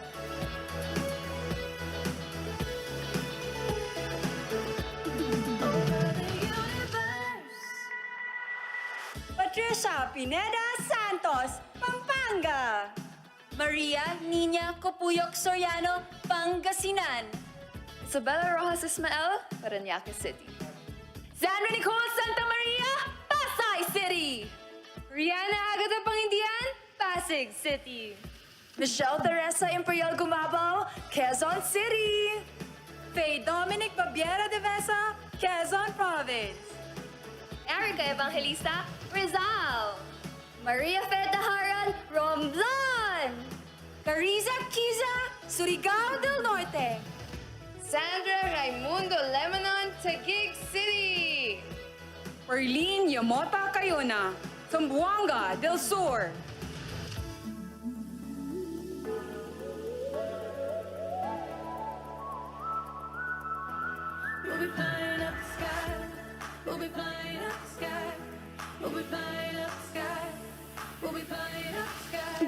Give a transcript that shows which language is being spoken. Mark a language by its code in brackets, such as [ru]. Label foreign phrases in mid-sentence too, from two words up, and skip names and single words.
[en] Patricia Pineda Santos, Pampanga. Maria Nina Copuyok Soriano, Pangasinan. Isabella Rojas Ismael, Parañaque City. Sandra Nicole Santa Maria, Pasay City. Rihanna Agata Pangindian, Pasig City. Michelle Teresa Imperial Gumabao, Quezon City. Faye Dominic Babiera de Vesa, Quezon Province. Erica Evangelista, Rizal. Maria Feta Haral, Romblon. Cariza Kiza, Surigao del Norte. Sandra Raimundo Lebanon, Taguig City. Perlene Yamota Cayona, Zamboanga del Sur. We'll be flying up the sky. We'll be flying up the sky. We'll be flying up the sky. We'll be flying up the sky.